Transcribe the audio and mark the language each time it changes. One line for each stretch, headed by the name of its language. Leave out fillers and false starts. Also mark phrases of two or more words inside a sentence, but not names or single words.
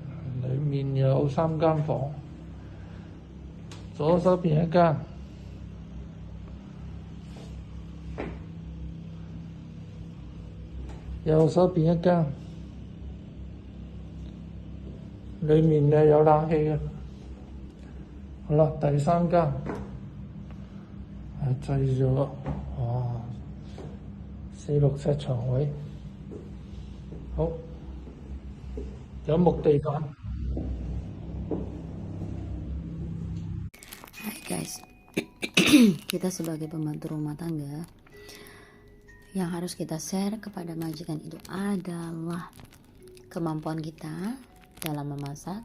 Cantonese: 裏面有3間房，左手邊一間，右手邊一間，裏面又有冷氣嘅。好啦，第3間係製咗4、6尺床位，好，有木地板。
Indonesian: Hai guys, kita sebagai pembantu rumah tangga yang harus kita share kepada majikan itu adalah kemampuan kita dalam memasak.